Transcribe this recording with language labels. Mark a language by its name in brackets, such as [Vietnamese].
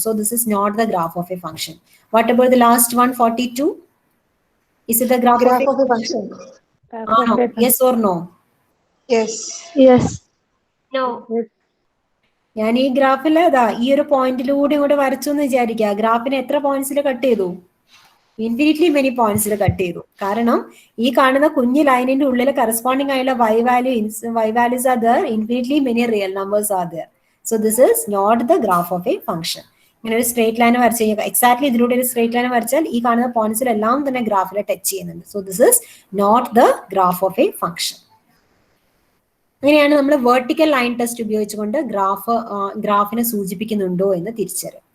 [English] So this is not the graph of a function. What about the last 142? Is it the graph of a function? Yes or no? Yes. Yes. No. [Malayalam] ഞാൻ ഈ ഗ്രാഫിൽ അതാ ഈ ഒരു പോയിന്റിലൂടെ ഇങ്ങോട്ട് വരച്ചു എന്ന് വിചാരിക്കുക. ഗ്രാഫിനെ എത്ര പോയിന്റ്സിൽ കട്ട് ചെയ്തു? ഇൻഫിനിറ്റ്ലി മെനി പോയിന്റ്സിൽ കട്ട് ചെയ്തു. കാരണം ഈ കാണുന്ന കുഞ്ഞു ലൈനിന്റെ ഉള്ളിൽ കറസ്പോണ്ടിങ് ആയുള്ള [English] y values are there, [Malayalam] infinitely many real numbers are there. [English] So this is not the graph of a function. [Malayalam] ഇങ്ങനെ ഒരു സ്ട്രേറ്റ് ലൈൻ വരച്ച് കഴിഞ്ഞാൽ എക്സാക്ട്ലി ഇതിലൂടെ ഒരു സ്ട്രേറ്റ് ലൈൻ വരച്ചാൽ ഈ കാണുന്ന പോയിന്റ്സിലെല്ലാം തന്നെ ഗ്രാഫിൽ ടച്ച് ചെയ്യുന്നുണ്ട്. [English] So this is not the graph of a function. [Malayalam] അങ്ങനെയാണ് നമ്മൾ വെർട്ടിക്കൽ ലൈൻ ടെസ്റ്റ് ഉപയോഗിച്ചുകൊണ്ട് ഗ്രാഫിനെ സൂചിപ്പിക്കുന്നുണ്ടോ എന്ന് തിരിച്ചറിയും.